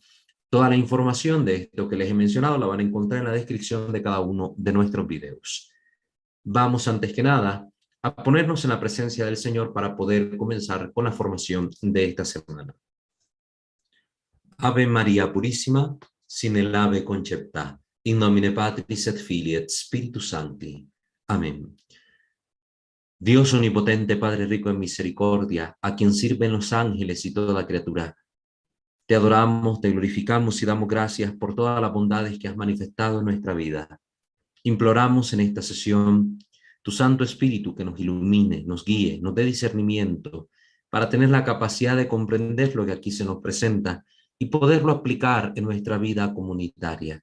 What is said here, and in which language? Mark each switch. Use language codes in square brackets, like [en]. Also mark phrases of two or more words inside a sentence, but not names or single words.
[es] Toda la información de esto que les he mencionado la van a encontrar en la descripción de cada uno de nuestros videos. Vamos antes que nada a ponernos en la presencia del Señor para poder comenzar con la formación de esta semana. Ave María Purísima, sin el ave concepta, [la] in nomine Patris et Filii et Spiritus Sancti. [es] Amén. Dios omnipotente, Padre rico en misericordia, a quien sirven los ángeles y toda criatura, te adoramos, te glorificamos y damos gracias por todas las bondades que has manifestado en nuestra vida. Imploramos en esta sesión tu Santo Espíritu que nos ilumine, nos guíe, nos dé discernimiento para tener la capacidad de comprender lo que aquí se nos presenta y poderlo aplicar en nuestra vida comunitaria.